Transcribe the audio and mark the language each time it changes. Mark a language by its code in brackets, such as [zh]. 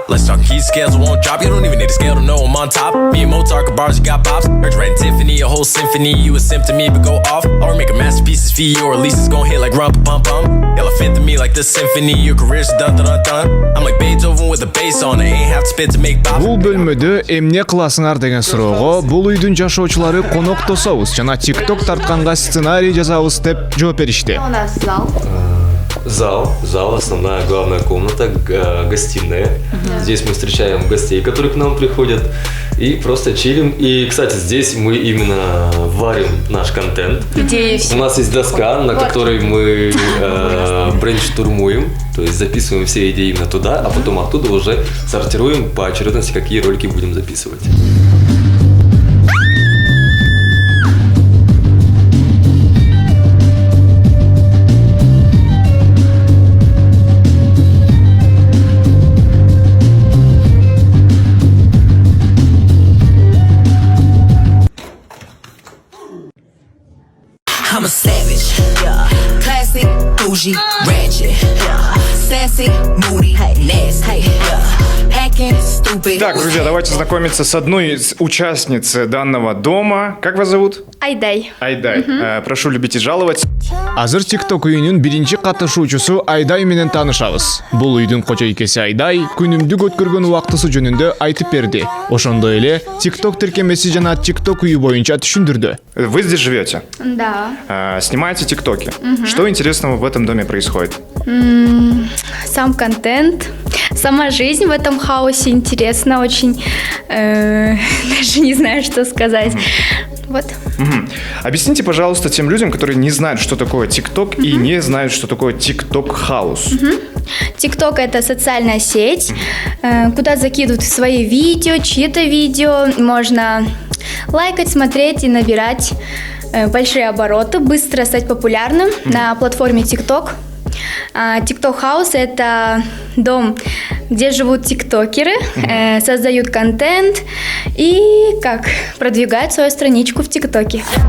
[en] Let's talk key scales won't drop. You don't even need a scale to know I'm on top. Me and Mozart got bars, you got pops. Heard Red and Tiffany, a whole symphony. You a sim to me, but go off. Or make a masterpiece for you, or at least it's gon' hit like rump pum pum. Elephant to me like the symphony. Your career's dun dun dun. I'm like Beethoven with the bass on it. Ain't have to spit to make pop. [ky] Бул бөлмөдө эмне кыласыңар деген суроого бул үйдүн жашоочулары конок тособуз жана TikTok тартканга сценарий жазабыз деп жооп беришти. [ru] У нас зал. Зал, основная главная комната, гостиная. Здесь мы встречаем гостей, которые к нам приходят, и просто чилим. И, кстати, здесь мы именно варим наш контент. У нас есть доска, на которой мы брейнштурмуем, то есть записываем все идеи именно туда, а потом оттуда уже сортируем по очередности, какие ролики будем записывать. [en] I'm a savage, yeah. Classy, bougie, ratchet, yeah. Sassy, moody, nasty, yeah. Hacking, stupid. [ru] Так, друзья, давайте знакомиться с одной из участниц данного дома. Как вас зовут? Айдай. Айдай. Прошу любить и жаловать. [ky] Азыр TikTok үйүнүн биринчи катышуучусу Айдай менен таанышабыз. Бул үйдүн кожойкеси Айдай күнүмдүк өткөргөн убактысы жөнүндө айтып берди. Ошондой эле TikTok тиркемеси жана TikTok үйү боюнча түшүндүрдү. [ru] Вы здесь живете? Да. Снимаете тиктоки. Что интересного в этом доме происходит? Сам контент, сама жизнь в этом хаосе интересна очень. Даже не знаю, что сказать. Вот. Объясните, пожалуйста, тем людям, которые не знают, что такое TikTok и не знают, что такое TikTok House. TikTok — это социальная сеть, куда закидывают свои видео, чьи-то видео. Можно лайкать, смотреть и набирать большие обороты, быстро стать популярным на платформе TikTok. TikTok House — это дом, где живут тиктокеры, создают контент и продвигают свою страничку в ТикТоке.